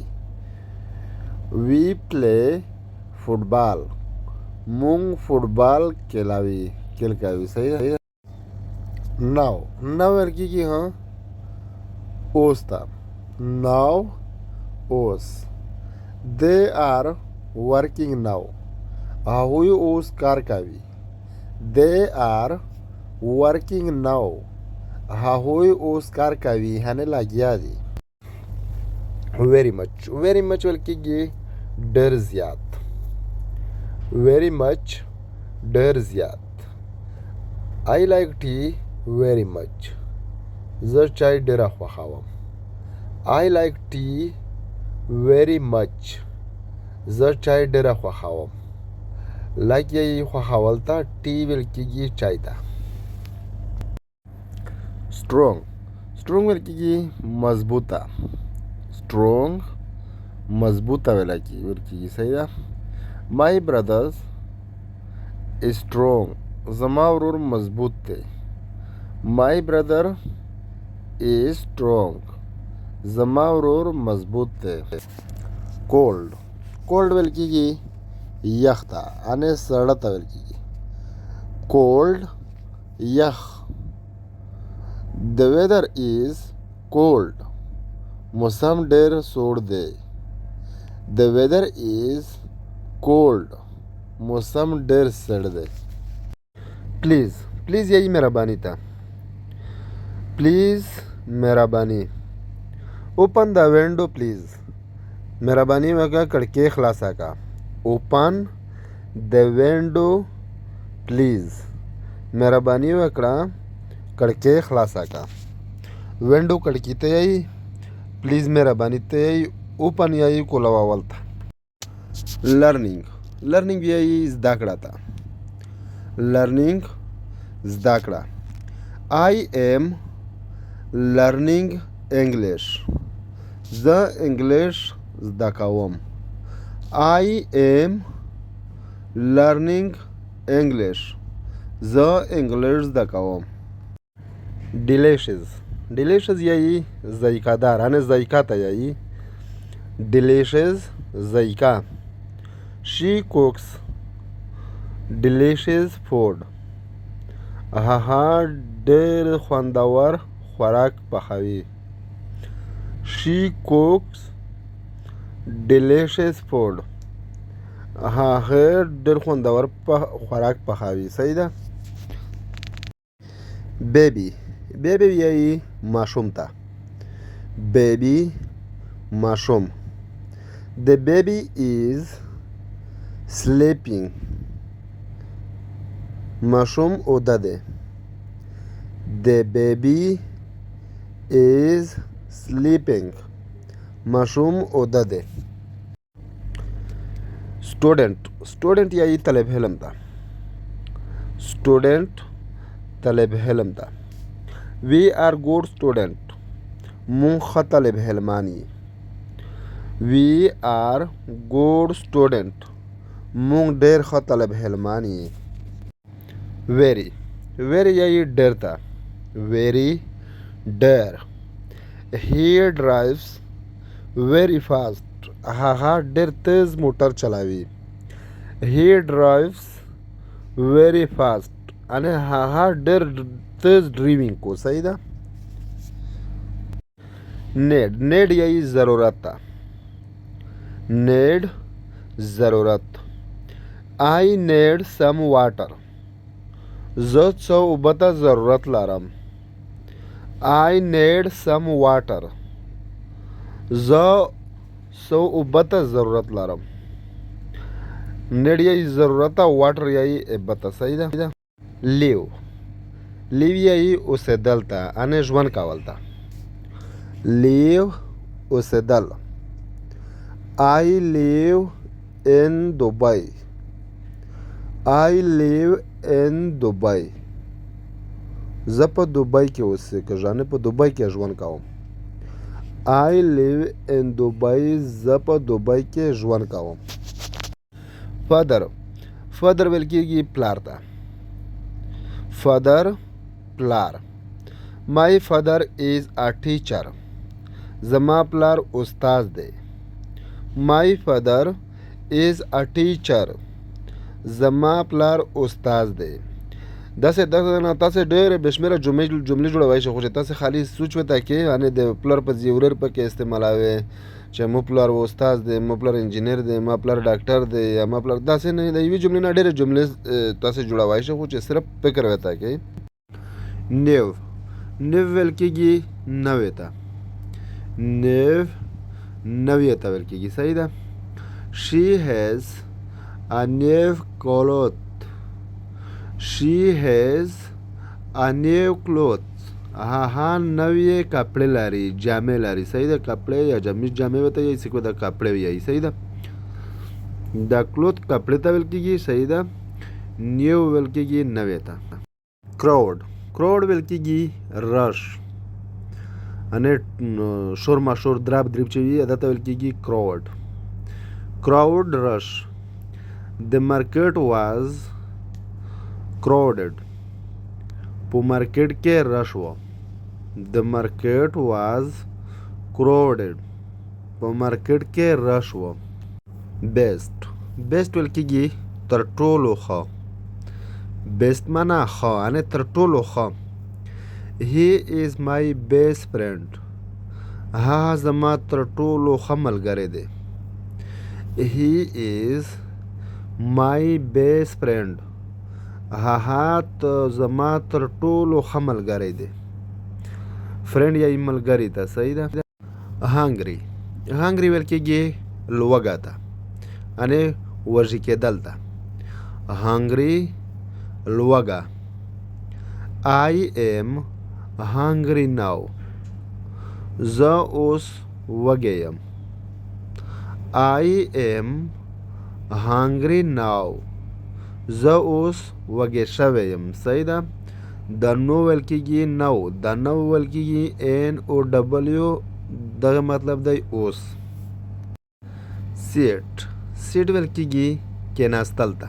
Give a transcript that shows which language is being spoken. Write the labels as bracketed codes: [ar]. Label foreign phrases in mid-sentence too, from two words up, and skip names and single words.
[en] we play football [ps] مونږ فوټبال کلاوي کل کوي صحیح ده. [en] now now [ps] ویل کېږي ها اوس ته. ناو اوس. [en] they are working now. [ps] هغوی اوس کار کوي. [en] they are working now. [ps] هغوی اوس کار کوي هنه لګیا دي. [en] very much very much [ps] ویل کېږي ډېر زیات. [en] very much [ps] ډېر زیات. [en] I like tea very much. [ps] زه چای ډېره خوښوم. [en] I like tea very much. [ps] زه چای ډېره خوښوم. like یې خوښول ته ټي ویل کېږي چای ته. [en] strong strong [ps] ویل کېږي مضبوطه. strong مضبوطه ویل کېږي صحیح ده. [en] my brothers is strong. [ps] زما ورور مضبوط دی. [en] my brother is strong. [ps] زما ورور مضبوط دی. [en] cold cold [ps] ویل کېږي یخ ته انې سړه ته ویل کېږي. cold یخ. [en] the weather is cold. [ps] موسم ډېر سوړ دی. [en] the weather is cold. [ps] موسم ډېر سړ دی. [en] please please [ps] یې مهرباني ته. پلیز مهرباني. [en] open the window please. [ps] مهرباني وکړه کړکۍ خلاصه کا. [en] open the window please. [ps] مهرباني وکړه کړکۍ خلاصه کا. window کړکۍ ته یې. پلیز مهرباني ته یې. open یې کولاوول ته. [en] learning learning [ps] یې زده کړه ته. learning زده کړه. [en] I am learning English. [ps] زه انګلیش زده کوم. [en] I am learning English. [ps] زه انګلیش زده کوم. [en] delicious delicious [ps] یې ذایقه دار ان ذایقه ته یې. delicious ذایقه. [en] she cooks delicious food. [ps] هغه ډېر خوندور خوراک پخوي. [en] she cooks delicious food. [ps] هغه ډېر خوندور خوراک پخوي صحیح ده. [en] baby baby [ps] یې ماشوم ته. baby ماشوم. [en] The baby is sleeping. [ps] ماشوم اوده دی. [en] The baby is sleeping. [ps] ماشوم اوده دی. Student یعنی طالب علم ده. Student طالب علم ده. [en] We are good student. [ps] مونږ ښه طالب علمان یو. [en] We are good student. [ps] مونږ ډېر ښه طالب علمان یو. Very یعنی ډېر ته. Very ډېر. [en] He drives very fast. [ps] هغه ډېر تیز موټر چلاوي. [en] He drives very fast. [ps] یعنی هغه ډېر تیز ډریوینګ کو. صحیح ده. need یعنی ضرورت ته. [en] need ضرورت. I need some water. [ps] زه څه اوبه ته ضرورت لرم. [en] I need some water. [ps] زه څه اوبه ته ضرورت لرم. need یعنی ضرورت ته. water یعنی اوبه ته. صحیح ده. live یعنی اوسېدل ته. یعنی ژوند کول ته. live اوسېدل. [en] I live in Dubai. I live in Dubai. [ps] زه په دوبۍ کې اوسېږم. په دوبۍ کې ژوند کوم. [en] I live in Dubai. [ps] زه په دوبۍ کې ژوند کوم. father ویل کېږي پلار ته. father پلار. [en] My father is a teacher. [ps] زما پلار استاد دی. [en] My father is a teacher. [ps] زما پلار استاد دی. داسې ډېرې بې شمېره جملې جوړولی شئ، خو چې تاسې خالي سوچ ورته کړئ، یعنې د پلار په ځای ورور پکې استعمالوئ چې مو پلار استاد دی، مو پلار انجینر دی، ما پلار ډاکټر دی، یا ما پلار داسې نه. د یوې جملې نه ډېرې جملې تاسې جوړولی شئ، خو چې صرف فکر ورته کړئ. نیو ویل کېږي نوې ته. نوې ته ویل کېږي. صحیح ده. [en] She has a new cloth. She has a new clothes. [ps] هغه نوې کپړې لري، جامې لري. صحیح ده. کپړې یا جامې ورته یې سکو د کپړې ویایي. صحیح ده. دا کلوت کپړې ته ویل کېږي. صحیح ده. نیو ویل کېږي نوې ته. کراوډ ویل کېږي رش، یعنې شور ماشور دراب دریب چې وي هغه ته ویل کېږي کراوډ رش. [en] The market was crowded. [ps] په مارکیټ کې رش و. [en] The market was crowded. [ps] په مارکیټ کې رش و. بیسټ ویل کېږي تر ټولو ښه. بیسټ معنا ښه، یعنې تر ټولو ښه. [en] He is my best friend. [ps] هغه زما تر ټولو ښه ملګری دی. [en] He is my best friend. [ps] هغه زما تر ټولو ښه ملګری دی. فرینډ یا ملګری ته. صحیح ده. هانګري ویل کېږي لوږه ته، یعنې وږي کېدل ته. هانګري لوږه. [en] I am hungry now. [ps] زه اوس وږی یم. [en] I am hungry now. [ps] زه اوس وږی شوی یم. صحیح ده. د نو ویل کېږي نو. د نو ویل کېږي NOW. دغه مطلب دی اوس. سیټ ویل کېږي کېناستل ته.